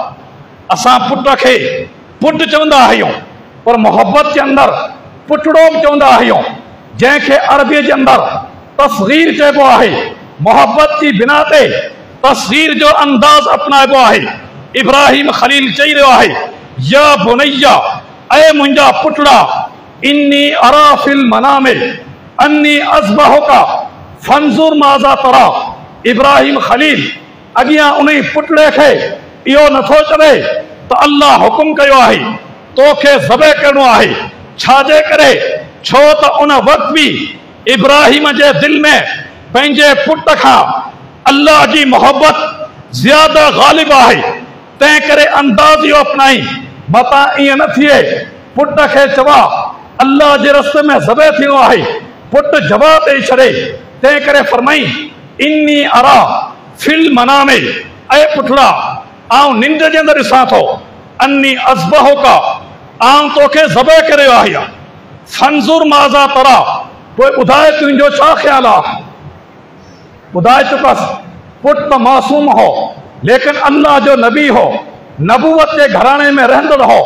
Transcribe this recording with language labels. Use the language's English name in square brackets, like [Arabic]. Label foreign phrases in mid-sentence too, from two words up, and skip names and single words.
[Sindhi] असां पुट खे पुट चवंदा आहियूं, पर मोहब्बत जे अंदरि पुटड़ो बि चवंदा आहियूं, जंहिंखे अरबीअ जे अंदरि तस्गीर चइबो आहे। मोहब्बत जी बिना ते तस्गीर जो अंदाज़ अपनाइबो आहे। इब्राहिम खलील चई रहियो आहे, [Arabic] يا بني, [Sindhi] ऐ मुंहिंजा पुटड़ा, [Arabic] إني أرى في المنام أني أذبحك فانظر ماذا ترى. [Sindhi] इब्राहिम खलील अॻियां उन पुटड़े खे इहो नथो चवे त अल्लाह हुकुम कयो आहे तोखे ज़बह करणो आहे, छाजे करे, छो त उन वक़्तु बि इब्राहिम जे दिलि में पंहिंजे पुट खां अल्लाह जी मोहब्बत ज़्यादा ग़ालिब आहे। तंहिं करे अंदाज़ इहो अपनाई, मता ईअं न थिए पुट खे चवा अल्लाह जे रस्ते में ज़बह थियो आहे, पुट जवाब ॾेई छॾे। तंहिं करे फरमाई, [Arabic] إني أرى في المنام, [Sindhi] ऐ पुटड़ा, आउं निंड जे अंदरि ॾिसां थो, [Arabic] أني أذبحك, [Sindhi] आउं तोखे ज़बह करे आहियां, [Arabic] فانظر ماذا ترى, [Sindhi] पोइ ॿुधाए तुंहिंजो छा ख़्यालु आहे। ॿुधाए चुकसि, पुट त मासूम हो, लेकिन अल्लाह जो नबी हो, नबूवत जे घराणे में रहंदड़ हो।